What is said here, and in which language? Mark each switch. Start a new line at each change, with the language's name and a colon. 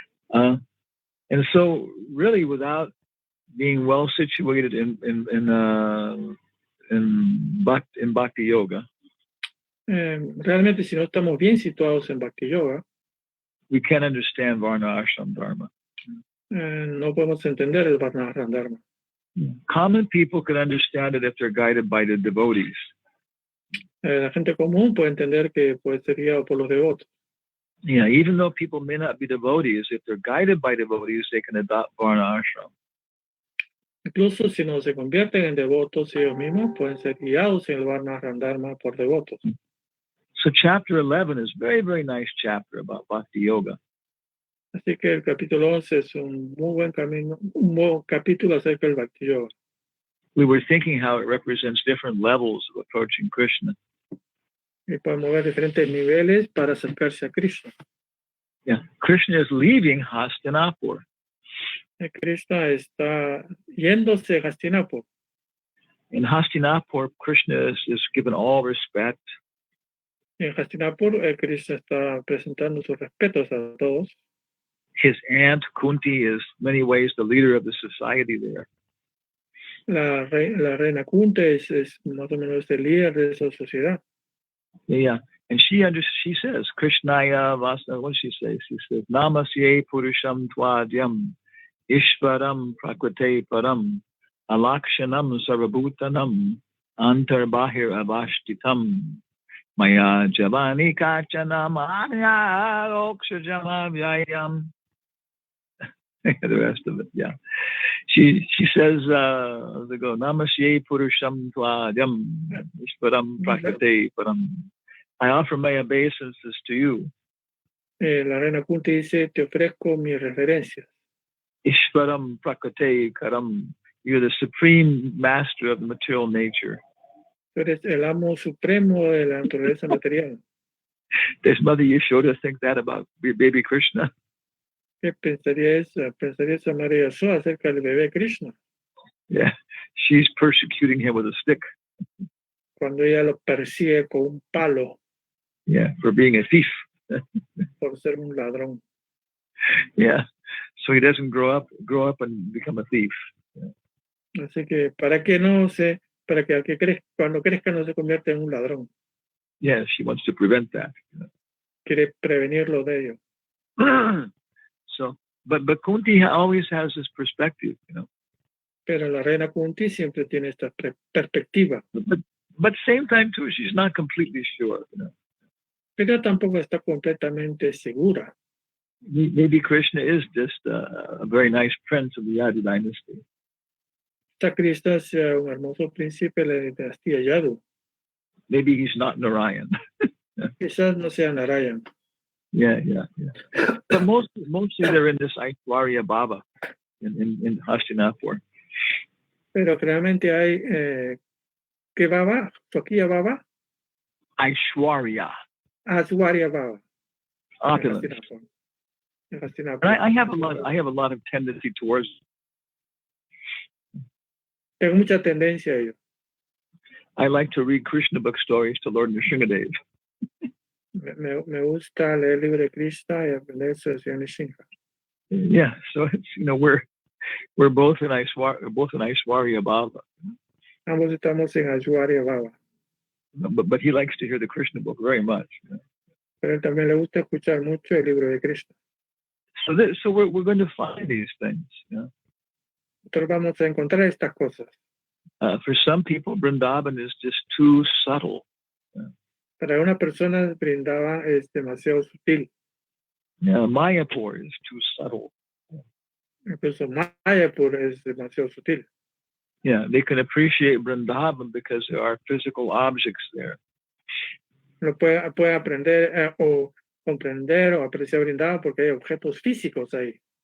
English: And so really without being well situated in Bhakti Yoga,
Spanish: Realmente si no estamos bien situados en Bhakti Yoga,
English: we can't understand Varna Ashram Dharma.
Spanish: No podemos entender el Varna Ashram Dharma.
English: Common people can understand it if they're guided by the devotees.
Spanish: La gente común puede entender que puede ser guiado por los devotos.
English: Yeah, even though people may not be devotees, if they're guided by devotees, they can adopt Varna Ashram.
Spanish: Incluso si no se convierten en devotos ellos mismos, pueden ser guiados en el Varna Ashram Dharma por devotos.
English: So chapter 11 is very, very nice chapter about Bhakti Yoga.
Spanish: Así que el capítulo 11 es un muy buen camino, un buen capítulo acerca del Bhakti Yoga.
English: We were thinking how it represents different levels of approaching Krishna.
Spanish: Y podemos ver diferentes niveles para acercarse a Krishna.
English: Yeah, Krishna is leaving Hastinapur.
Spanish: Krishna está yéndose a Hastinapur.
English: In Hastinapur, Krishna is given all respect.
Spanish: En Hastinapur, Krishna está presentando sus respetos a todos.
English: His aunt Kunti is in many ways the leader of the society there.
Spanish: La reina Kunti es más o menos el líder de esa sociedad.
English: Yeah, and she says, Krishnaya Vasana, what does she say? She says,
Sanskrit: Namasye Purusham Tvadyam Ishvaram Prakrite Param Alakshanam Sarvabhutanam Antarbahir Avashtitam Maya Javani Kachana Maya Okshajama Vyayam.
English: The rest of it, yeah. She says, they go,
Sanskrit: Namasye Purusham Tvadyam Ishvaram Prakrite Param.
English: I offer my obeisances to you.
Spanish: La reina Kunti dice, te ofrezco mis reverencias.
Sanskrit: Ishvaram Prakrite Karam.
English: You're the supreme master of material nature.
Spanish: Tú eres el amo supremo de la naturaleza material.
English: Does Mother Yashoda think that about baby Krishna?
Spanish: ¿Qué pensaría esa María Yashoda acerca del bebé Krishna?
English: Yeah, she's persecuting him with a stick.
Spanish: Cuando ella lo persigue con un palo.
English: Yeah, for being a thief.
Spanish: Por ser un ladrón.
English: Yeah, so he doesn't grow up and become a thief. Yeah.
Spanish: Así que cuando crezca no se convierta en un ladrón.
English: Yeah, she wants to prevent that.
Spanish: Quiere prevenirlo de ello.
English: So, but Kunti always has this perspective,
Spanish: Pero la reina Kunti siempre tiene esta perspectiva.
English: But same time too, she's not completely sure.
Spanish: Pero tampoco está completamente segura.
English: Maybe Krishna is just a very nice prince of the Yadu dynasty.
Spanish: Esta Krishna sea un hermoso príncipe de la dinastía Yadu.
English: Maybe he's not Narayan.
Spanish: Quizás no sea Narayan.
English: Yeah. But mostly they're in this Aishwarya Bhava in Hastinapur.
Spanish: Pero realmente hay ¿qué baba? ¿Swakiya baba? Aishwarya. Aishwarya baba.
English: Opulence. I have a lot of tendency towards.
Spanish: Tengo mucha tendencia a ello.
English: I like to read Krishna book stories to Lord Nrsimhadev.
Spanish: Me gusta leer el libro de Krishna y aprender sobre el Señor Nrsimha.
English: Yeah, so it's we're both in Aishwarya Bhava.
Spanish: Ambos estamos en Aishwarya Bhava.
English: But he likes to hear the Krishna book very much.
Spanish: Pero él también le gusta escuchar mucho el libro de Krishna.
English: So we're going to find these things.
Spanish: Nosotros vamos a encontrar estas cosas.
English: For some people, Vrindavan is just too subtle.
Spanish: Para una persona, Vrindavan es demasiado sutil.
English: Yeah, Mayapur is too subtle.
Spanish: Incluso Mayapur es demasiado sutil.
English: Yeah, they can appreciate Vrindavan because there are physical objects there.
Spanish: Lo puede aprender o comprender o apreciar Vrindavan porque hay objetos físicos ahí.